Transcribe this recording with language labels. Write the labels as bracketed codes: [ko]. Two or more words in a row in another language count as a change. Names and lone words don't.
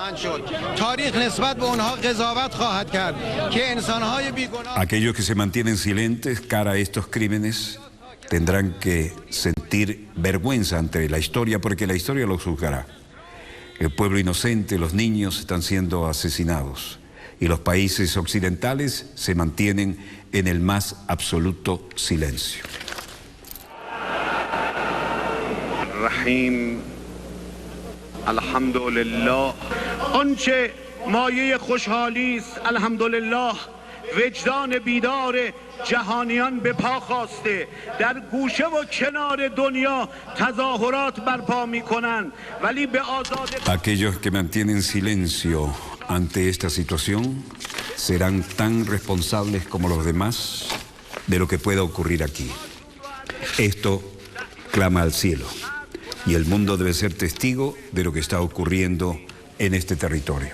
[es] Aquellos que se mantienen silentes cara a estos crímenes tendrán que sentir vergüenza ante la historia, porque la historia los juzgará. El pueblo inocente, los niños están siendo asesinados y los países occidentales se mantienen en el más absoluto silencio. [fa] رحیم الحمدلله آنچه مایه خوشحالی است الحمدلله وجدان بیدار جهانیان به پا خواسته در گوشه و کنار دنیا تظاهرات برپا میکنند ولی به آزاد [es] Aquellos que mantienen silencio ante esta situación serán tan responsables como los demás de lo que pueda ocurrir aquí. Esto clama al cielo. Y el mundo debe ser testigo de lo que está ocurriendo en este territorio.